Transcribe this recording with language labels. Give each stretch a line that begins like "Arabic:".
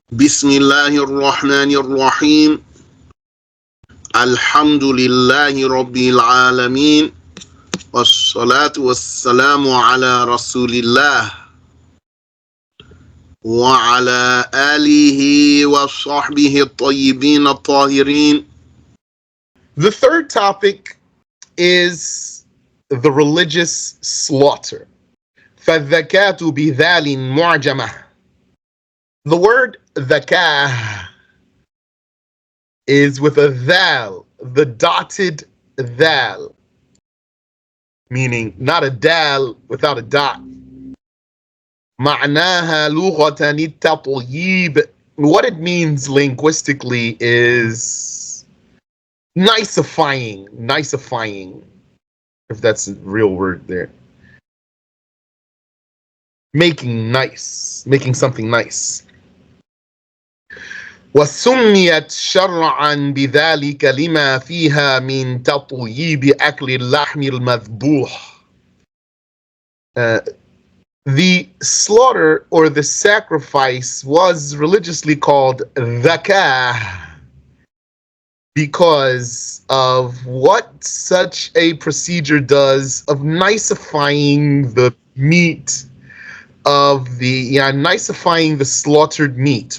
Arabic: بسم الله الرحمن الرحيم الحمد لله رب العالمين والصلاة والسلام على رسول الله وعلى آله وصحبه الطيبين الطاهرين.
English: The third topic is the religious slaughter.
Arabic: فالذكاة بذال معجمة.
English: The word ذكاة is with a dhal, the dotted dhal, meaning not a dal without a dot.
Arabic: معناها لغة التطييب.
English: What it means linguistically is nicifying, if that's a real word there. Making nice, making something nice.
Arabic: وسميت شرعا بذلك لما فيها من تطييب أكل اللحم المذبوح.
English: The slaughter or the sacrifice was religiously called zakah because of what such a procedure does of nicifying the meat nicifying the slaughtered meat.